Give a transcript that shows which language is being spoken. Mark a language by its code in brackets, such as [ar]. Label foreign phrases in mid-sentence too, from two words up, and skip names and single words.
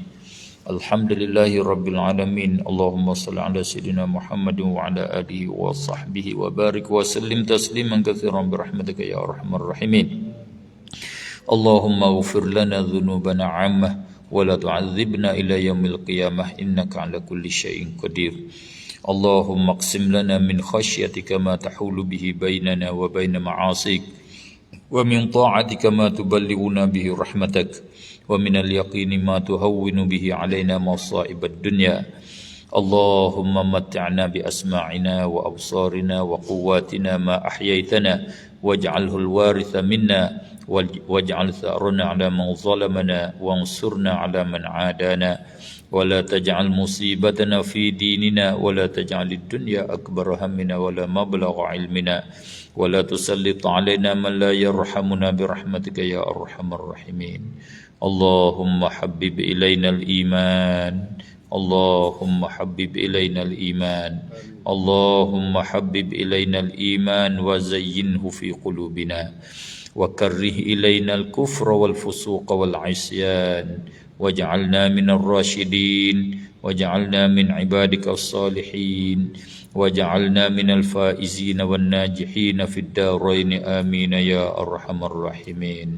[ar] الحمد لله رب العالمين. اللهم صل على سيدنا محمد وعلى آله وصحبه وبارك وسلم تسليما كثيرا برحمتك يا أرحم الراحمين. اللهم اغفر لنا ذنوبنا عامة ولا تعذبنا إلى يوم القيامة إنك على كل شيء قدير. اللهم اقسم لنا من خشيتك ما تحول به بيننا وبين معاصيك ومن طاعتك ما تبلغنا به رحمتك ومن اليقين ما تهون به علينا مصائب الدنيا. اللهم متعنا بأسماعنا وأبصارنا وقوتنا ما أحييتنا واجعله الوارث منا واجعل ثأرنا على من ظلمنا وانصرنا على من عادانا ولا تجعل مصيبتنا في ديننا ولا تجعل الدنيا أكبر همنا ولا مبلغ علمنا ولا تسلط علينا من لا يرحمنا برحمتك يا أرحم الراحمين. اللهم حبب إلينا الإيمان. اللهم حبب إلينا الإيمان. اللهم حبب إلينا الإيمان وزينه في قلوبنا وكره إلينا الكفر والفسوق والعصيان واجعلنا من الراشدين واجعلنا من عبادك الصالحين واجعلنا من الفائزين والناجحين في الدارين آمين يا أرحم الراحمين.